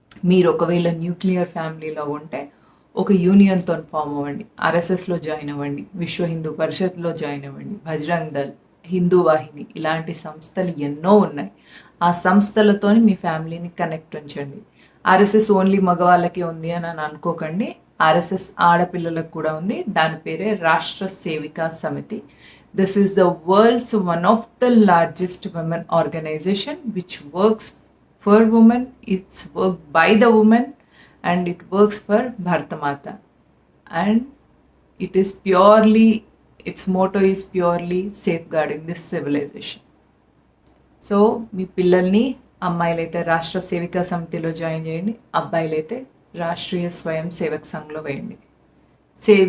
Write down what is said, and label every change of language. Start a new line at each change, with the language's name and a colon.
Telugu: మీరు ఒకవేళ న్యూక్లియర్ ఫ్యామిలీలో ఉంటే ఒక యూనియన్తో ఫామ్ అవ్వండి, ఆర్ఎస్ఎస్లో జాయిన్ అవ్వండి, విశ్వ హిందూ పరిషత్లో జాయిన్ అవ్వండి, బజరంగ్ దళ్, హిందూ వాహిని, ఇలాంటి సంస్థలు ఎన్నో ఉన్నాయి. ఆ సంస్థలతో మీ ఫ్యామిలీని కనెక్ట్ ఉంచండి. ఆర్ఎస్ఎస్ ఓన్లీ మగవాళ్ళకే ఉంది అని అనుకోకండి. ఆర్ఎస్ఎస్ ఆడపిల్లలకు కూడా ఉంది. దాని పేరే రాష్ట్ర సేవికా సమితి.
English: This is the world's one of the largest women organization which works for women. It's worked by the women and it works for Bharata Mata. And it is purely, its motto is purely safeguarding this civilization.
Telugu: So మీ పిల్లల్ని, అమ్మాయిలైతే రాష్ట్ర సేవికా సమితిలో join చేయండి, అబ్బాయిలైతే రాష్ట్రీయ స్వయం సేవక్ సంఘ్లో వేయండి. Save